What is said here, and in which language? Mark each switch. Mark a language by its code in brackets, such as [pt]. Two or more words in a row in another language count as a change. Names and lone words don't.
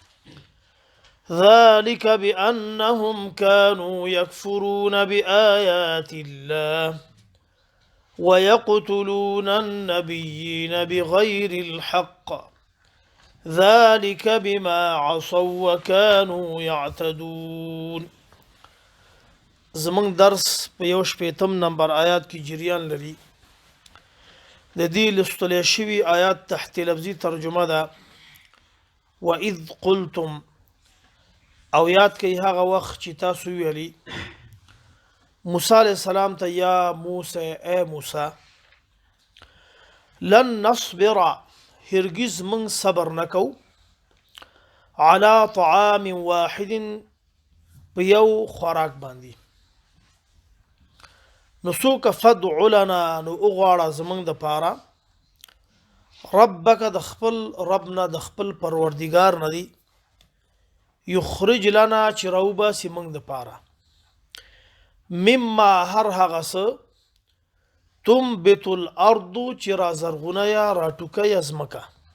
[ar] ذلك بأنهم كانوا يكفرون بآيات الله ويقتلون النبيين بغير الحق ذلك بما عصوا وكانوا يعتدون. [ps] زمون درس په یو شپیتم نمبر آیات کې جریان لري. د دې لستل شوی آیات تحت لفظي ترجمه ده [ar] وَإِذْ قُلْتُمْ [ps] او یاد کوي هغه وخت چې تاسو ویلي موسی [ar] علیہ السلام [ps] ته یا موسی اے موسی [ar] لن نصبر [ps] هرگز من صبر نکو [ar] على طعام واحد [ps] په یو خوراک باندې نو څوک [ar] فدع لنا [ps] نو اغواړه زمونږ د پاره ربک د خپل ربنا د خپل پروردگار نه دی [ar] یخرج لنا [ps] چې راوباسي موږ د پاره مما هر هغه څه [ar] تنبت الارض [ps] چې را زرغونه یا را ټوکه ازمکه